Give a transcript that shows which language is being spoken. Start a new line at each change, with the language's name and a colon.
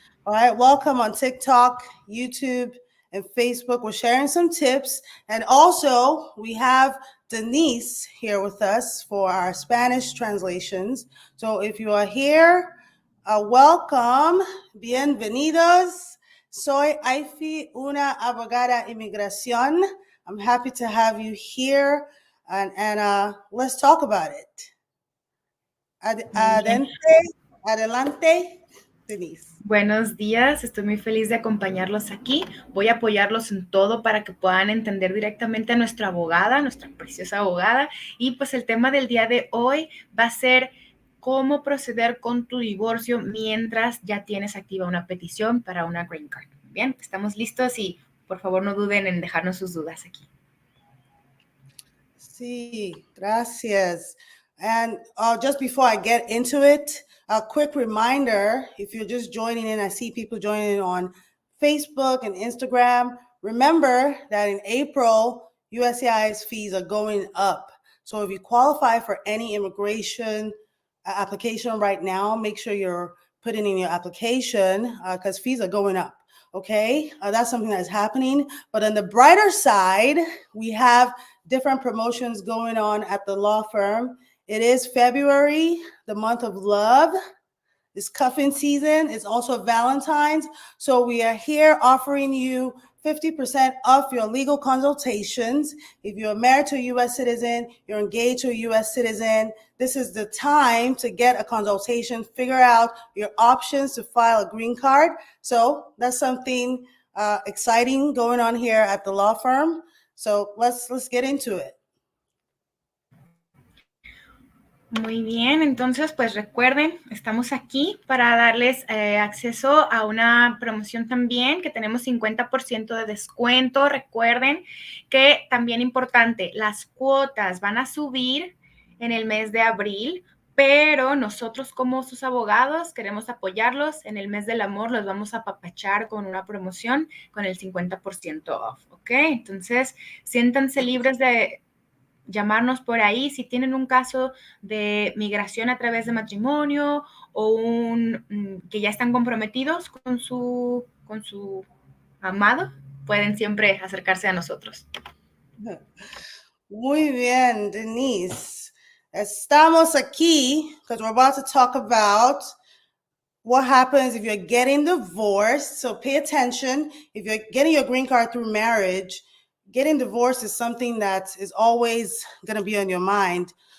English: All right, welcome on TikTok, YouTube, and Facebook. We're sharing some tips. And also, we have Denise here with us for our Spanish translations. So if you are here, welcome.
Spanish: Bienvenidos. Soy Ify, una abogada inmigración.
English: I'm happy to have you here, and let's talk about it.
Spanish: Muy bien. Adelante, Denise. Buenos días, estoy muy feliz de acompañarlos aquí. Voy a apoyarlos en todo para que puedan entender directamente a nuestra abogada, nuestra preciosa abogada. Y pues el tema del día de hoy va a ser cómo proceder con tu divorcio mientras ya tienes activa una petición para una green card. Bien, estamos listos y por favor no duden en dejarnos sus dudas aquí. Sí, gracias.
English: And just before I get into it, a quick reminder, if you're just joining in, I see people joining on Facebook and Instagram. Remember that in April, USCIS fees are going up. So if you qualify for any immigration application right now, make sure you're putting in your application because fees are going up. Okay, that's something that's happening. But on the brighter side, we have different promotions going on at the law firm. It is February, the month of love. It's cuffing season. It's also Valentine's. So we are here offering you 50% off your legal consultations. If you're married to a U.S. citizen, you're engaged to a U.S. citizen, this is the time to get a consultation, figure out your options to file a green card. So that's something exciting going on here at the law firm. So let's get into it.
Spanish: Muy bien, entonces pues recuerden, estamos aquí para darles acceso a una promoción también, que tenemos 50% de descuento. Recuerden que también importante, las cuotas van a subir en el mes de abril, pero nosotros como sus abogados queremos apoyarlos. En el mes del amor los vamos a apapachar con una promoción con el 50% off, ¿ok? Entonces, siéntanse libres de llamarnos por ahí si tienen un caso de migración a través de matrimonio o que ya están comprometidos con su amado, pueden siempre acercarse a nosotros. Muy bien, Denise. Estamos aquí
English: because we're about to talk about what happens if you're getting divorced. So pay attention. If you're getting your green card through marriage, getting divorced is something that is always going to be on your mind.